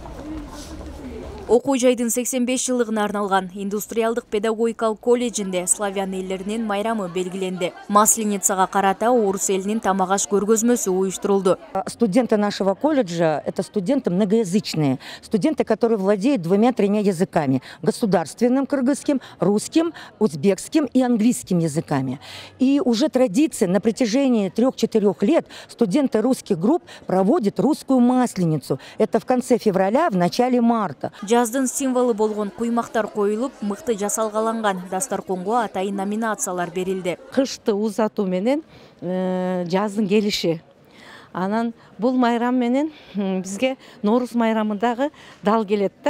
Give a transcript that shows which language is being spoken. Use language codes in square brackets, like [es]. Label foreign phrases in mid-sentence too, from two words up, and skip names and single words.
[ky] Окуу жайдын 85 жылдыгына арналган индустриалдык педагогикалык колледжинде славян элдеринин майрамы белгиленди. Масленицага карата орус элинин тамак аш көргөзмөсү уюштурулду. [ru] Студенты нашего колледжа – это студенты многоязычные, студенты, которые владеют 2-3 языками – государственным кыргызским, русским, узбекским и английским языками. И уже традиция на протяжении 3-4 лет студенты русских групп проводят русскую масленицу. Это в конце февраля, в начале марта. [ky] Жаздын символу болгон куймактар коюлуп, мыкты жасалгаланган дастарконго атайын номинациялар берилди. Кышты узатуу менен жаздын келиши. Анан бул майрам менен бизге Норус майрамындагы дал келет да.